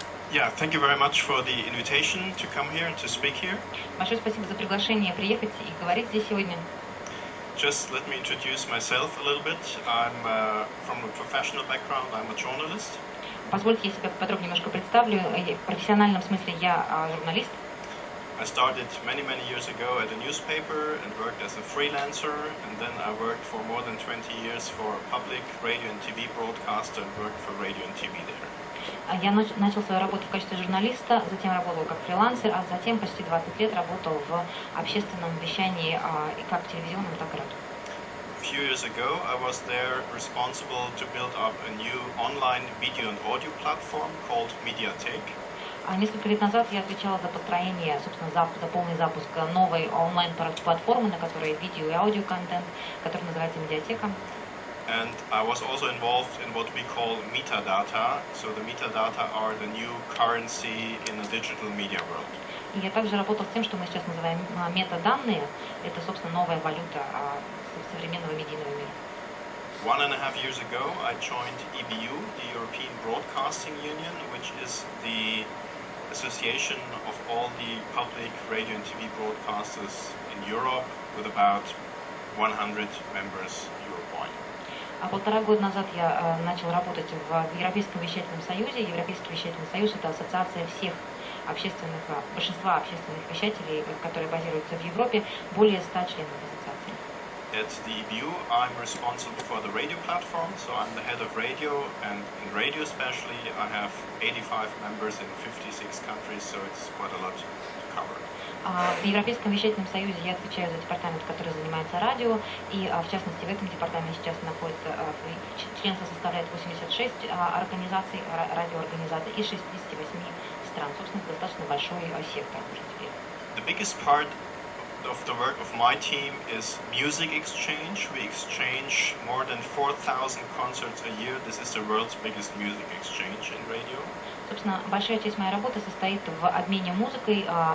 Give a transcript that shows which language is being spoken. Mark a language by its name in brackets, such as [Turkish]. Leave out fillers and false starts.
[English] Yeah, thank you very much for the invitation to come here and to speak here. [Russian] Большое спасибо за приглашение приехать и говорить здесь сегодня. [English] Just let me introduce myself a little bit. I'm from a professional background. I'm a journalist. [Russian] Позвольте, я себя подробнее немножко представлю. В профессиональном смысле я журналист. [English] I started many years ago at a newspaper and worked as a freelancer, and then I worked for more than 20 years for a public radio and TV broadcaster and worked for radio and TV there. [Russian] Я начал свою работу в качестве журналиста, затем работал как фрилансер, а затем почти 20 лет работал в общественном вещании как телевизионном, так и радио. [English] A few years ago, I was there responsible to build up a new online video and audio platform called Mediatek. [Russian] Несколько лет назад я отвечала за построение, собственно, за полный запуск новой онлайн-платформы, на которой видео и аудиоконтент, который называется Медиатека. [English] And I was also involved in what we call metadata. So the metadata are the new currency in the digital media world. [Russian] И я также работал с тем, что мы сейчас называем метаданные. Это, собственно, новая валюта современного медийного мира. [English] 1.5 years ago, I joined EBU, the European Broadcasting Union, which is the association of all the public radio and TV broadcasters in Europe, with about 100 members Europe-wide. [Russian] А 1,5 года назад я начал работать в Европейском вещательном союзе. Европейский вещательный союз – это ассоциация всех большинства общественных вещателей, которые базируются в Европе, более 100 членов ассоциации. [English] At the EBU, I'm responsible for the radio platform, so I'm the head of radio, and in radio especially, I have 85 members in 56 countries, so it's quite a lot to cover. [Russian] В Европейском вещательном союзе я отвечаю за департамент, который занимается радио, и в частности в этом департаменте сейчас находится, членство составляет 86 организаций, радиоорганизаций из 68 стран. Собственно, это достаточно большой сектор уже теперь. [English] The biggest part of the work of my team is music exchange. We exchange more than 4,000 concerts a year. This is the world's biggest music exchange in radio. [Russian] Собственно, большая часть моей работы состоит в обмене музыкой.